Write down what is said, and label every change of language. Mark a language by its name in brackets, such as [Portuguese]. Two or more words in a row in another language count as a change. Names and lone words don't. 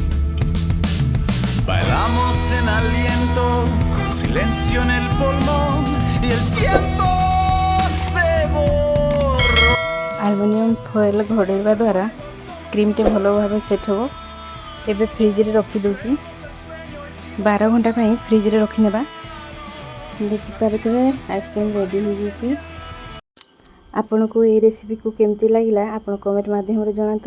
[Spanish] Bailamos en aliento, con silencio en el pulmón y el tiempo se borró. [English] aluminium foil [Odia] ଘୋଡ଼େଇବା ଦ୍ୱାରା କ୍ରିମ୍ଟି ଭଲ ଭାବେ ସେଟ୍ ହେବ। ଏବେ ଫ୍ରିଜରେ ରଖିଦେଉଛି। 12 ଘଣ୍ଟା ପାଇଁ ଫ୍ରିଜରେ ରଖିନେବା। ଦେଖିପାରୁଥିବେ [English] ice cream ready [Odia] ହୋଇଯାଇଛି। ଆପଣଙ୍କୁ ଏହି ରେସିପିକୁ କେମିତି ଲାଗିଲା ଆପଣ କମେଣ୍ଟ ମାଧ୍ୟମରେ ଜଣାନ୍ତୁ।